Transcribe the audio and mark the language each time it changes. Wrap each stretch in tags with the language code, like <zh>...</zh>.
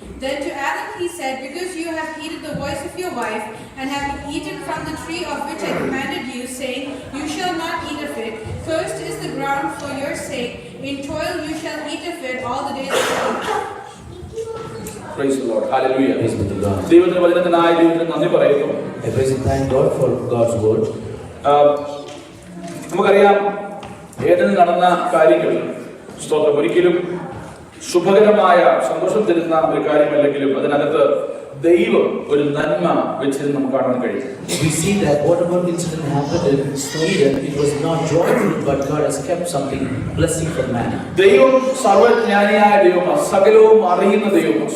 <en>Then to Adam he said, because you have heeded the voice of your wife, and have eaten from the tree of which I commanded you, saying, you shall not eat of it. Cursed is the ground for your sake. In toil you shall eat of it all the days of your life. Praise the Lord. Hallelujah. Praise be to God.</en> <ml>ദൈവത്തിന്റെ വചനത്തിനായ ദൈവത്തിന് നന്ദി പറയുന്നു.</ml> <en>I praise and thank God for God's word.</en> <ml>നമുക്കറിയാം ഏതെങ്കിലും നടന്ന കാര്യങ്ങൾ സ്തോത്രം ഒരിക്കലും ശുഭകരമായ സന്തോഷം തരുന്ന ഒരു കാര്യമല്ലെങ്കിലും അതിനകത്ത് ദൈവം ഒരു നന്മ വെച്ചിരുന്ന് നമുക്ക് കാണാൻ കഴിയും.</ml> <en>We see that whatever incident happened in Eden, it was not joyful, but God has kept something blessing for man.</en> <ml>ദൈവം സർവജ്ഞാനിയായ ദൈവമാണ്, സകലവും അറിയുന്ന ദൈവമാണ്.</ml>